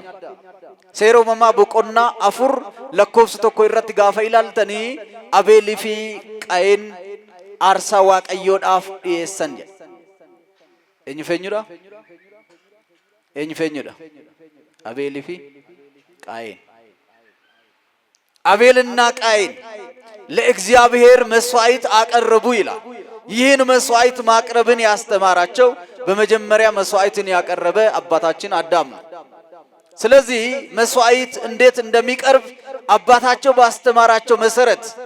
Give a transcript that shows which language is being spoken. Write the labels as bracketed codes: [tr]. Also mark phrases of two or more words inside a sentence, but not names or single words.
[om] Seera uumamaa boqonnaa 4 lakkoofsa 1 irratti gaafa ilaaltanii Abeelii fi Qaayeen aarsaa waaqayyoodhaaf dhiyeessan jedha. Eenyu feenyudha? Eenyu feenyudha? Abeelii fi Qaayeen. [am] አቤልና ቃየን ለእግዚአብሔር መስዋዕት አቀረቡ ይላል። ይህን መስዋዕት ማቅረብን ያስተማራቸው በመጀመሪያ መስዋዕትን ያቀረበ አባታችን አዳም ነው። ስለዚህ መስዋዕት እንዴት እንደሚቀርብ አባታቸው ባስተማራቸው መሰረት